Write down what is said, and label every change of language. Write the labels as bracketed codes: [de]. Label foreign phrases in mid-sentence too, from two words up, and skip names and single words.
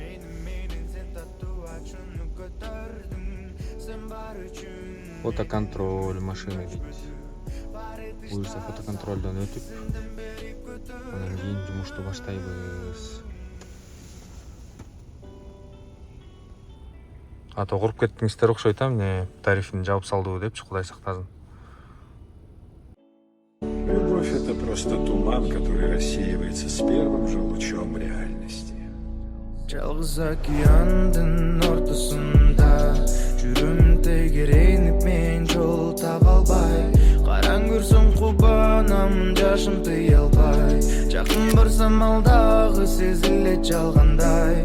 [ky] Фотоконтроль машина дейт. Буюрса фотоконтролдон өтүп, анан кийин жумушту баштайбыз. Ата куруп кеттиңиздер окшойт, эмне тарифин жабып салдыбы депчи, Кудай сактасын. [ru] Любовь — это просто туман, который рассеивается с первым же лучом реальности. [ky] Жалгыз океандын ортосунда жүрөм тегеренип, мен жол таба албай. Караң көрсөм кубанам, жашым тыя албай. Жакын барсам алдагы сезилет жалгандай.